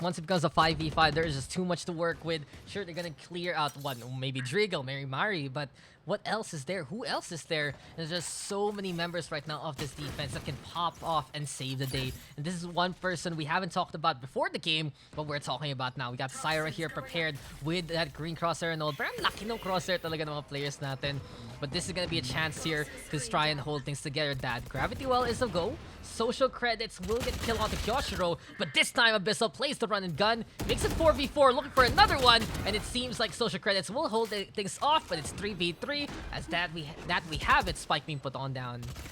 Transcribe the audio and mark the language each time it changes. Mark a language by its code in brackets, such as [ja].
[en] Once it becomes a 5v5, there is just too much to work with. Sure, they're going to clear out one, maybe Drigal, Mari, but what else is there? Who else is there? There's just so many members right now of this defense that can pop off and save the day. And this is one person we haven't talked about before the game, but we're talking about now. We got Syra here prepared with that green crosshair and all. [tl] Pero ang laki ng crosshair talaga ng mga players natin. [en] But this is gonna be a chance here to try and hold things together. That Gravity Well is a go. Social Credits will get killed onto Kyoshiro, but this time Abyssal plays the run and gun, makes it 4v4, looking for another one, and it seems like Social Credits will hold things off, but it's 3v3, as that we have it, Spike being put on down.